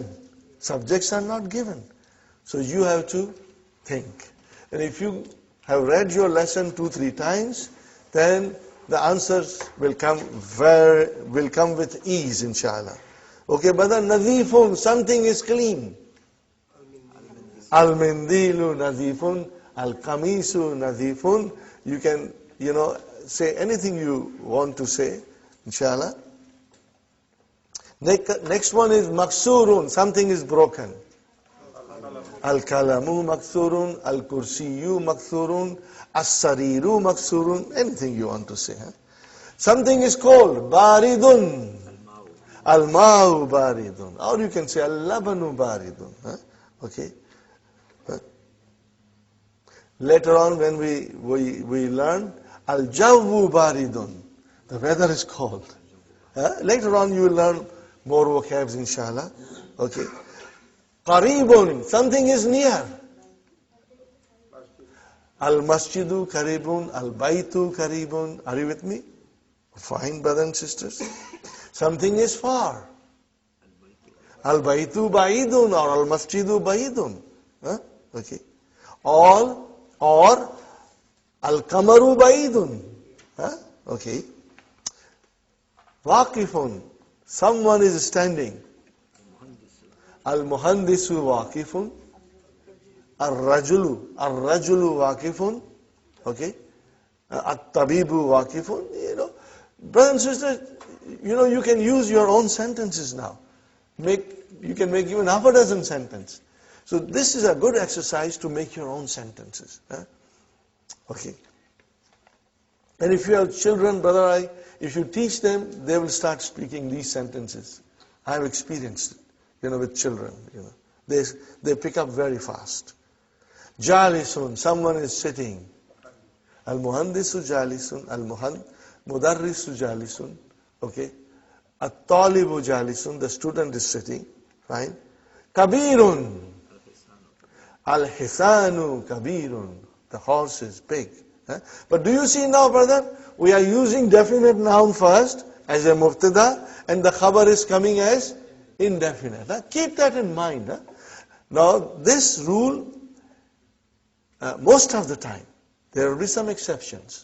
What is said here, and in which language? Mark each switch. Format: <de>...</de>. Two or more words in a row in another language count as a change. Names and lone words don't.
<en>Subjects are not given. So you have to think. And if you have read your lesson 2-3 times, then the answers will come with ease, inshallah. Okay, brother, nadhifun, something is clean.</en> <ar>المنديل نظيف، القميص نظيف.</ar> <en>You can, say anything you want to say, inshallah. Next one is maksurun, something is broken.</en> <ar>القلم مكسور، الكرسي مكسور، السرير مكسور,</ar> <en>anything you want to say. Something is cold, baridun.</en> <ar>الماء بارد. Or you can say اللبن بارد.</ar> <en>Okay. Later on when we learn</en> <ar>الجو بارد.</ar> <en>The weather is cold. Later on you will learn more vocabs, inshallah. Okay. Qaribun, something is near.</en> <ar>المسجد قريب، البيت قريب.</ar> <en>Are you with me? Fine, brothers and sisters. Something is far.</en> <ar>البيت بعيد or المسجد بعيد.</ar> <en>Okay. Or</en> <ar>القمر بعيد.</ar> <en>Okay. Waqifun, someone is standing.</en> <ar>المهندس واقف. الرجل واقف. Okay. الطبيب واقف.</ar> <en>Brothers and sisters, you can use your own sentences now. You can make even half a dozen sentences. So this is a good exercise to make your own sentences. Okay. And if you have children, brother, if you teach them, they will start speaking these sentences. I have experienced it, with children. They pick up very fast. Jalisun, someone is sitting.</en> <ar>المهندس جالس، مدرس جالس. Okay. الطالب جالس,</ar> <en>the student is sitting. Fine.</en> <ar>كبير. الحصان كبير.</ar> <en>The horse is big. But do you see now, brother? We are using definite noun first as a mubtada, and the khabar is coming as indefinite. Keep that in mind. Now, this rule, most of the time, there will be some exceptions.</en>